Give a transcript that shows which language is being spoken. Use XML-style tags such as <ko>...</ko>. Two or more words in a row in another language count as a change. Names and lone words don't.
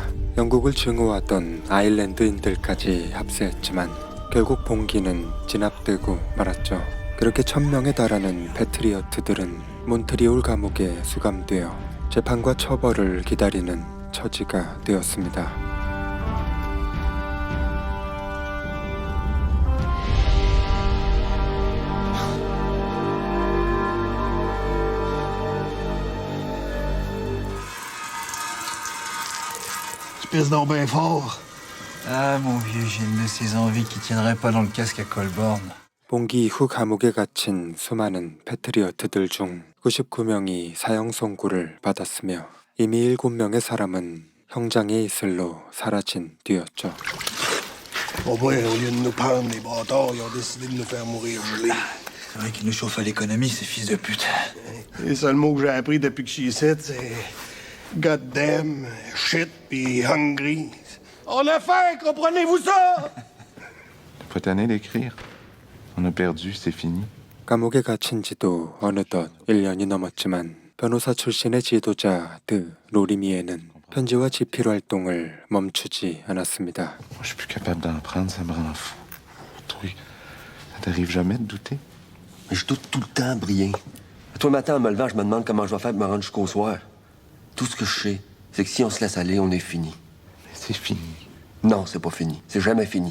<ko>영국을 증오하던 아일랜드인들까지 합세했지만 결국 봉기는 진압되고 말았죠. 그렇게 1000명에 달하는 패트리어트들은 몬트리올 감옥에 수감되어 재판과 처벌을 기다리는 처지가 되었습니다.</ko> <fr>Pisse donc bien fort. Ah, mon vieux, j'ai une de ces envies qui tiendrait pas dans le casque à Colborne.</fr> <ko>봉기 이후 감옥에 갇힌 수많은 패트리어트들 중 99명이 사형 선고를 받았으며 이미 7명의 사람은 형장의 이슬로 사라진 뒤였죠.</ko> <fr>Au moins, au lieu de nous prendre les bâtards, ils ont décidé de nous faire mourir gelés. C'est vrai qu'ils nous chauffent à l'économie, ces fils de pute. Les seuls mots que j'ai appris depuis que je suis ici, c'est</fr> <en>goddamn, shit</en> <fr>pis hungry. On a faim, comprenez-vous ça? Pas tanné d'écrire. On a perdu, c'est fini.</fr> <ko>감옥에 갇힌 지도 어느덧 1년이 넘었지만 변호사 출신의 지도자 드 로리미에는 편지와 지필 활동을 멈추지 않았습니다.</ko> <fr>Je suis plus capable d'en prendre, ça me rend fou. Toi, ça t'arrive jamais de douter? Mais je doute tout le temps, Brien. Toi, le matin, en me levant, je me demande comment je vais faire pour me rendre jusqu'au soir. Tout ce que je sais, c'est que si on se laisse aller, on est fini. Mais c'est fini. Non, c'est pas fini. C'est jamais fini.</fr>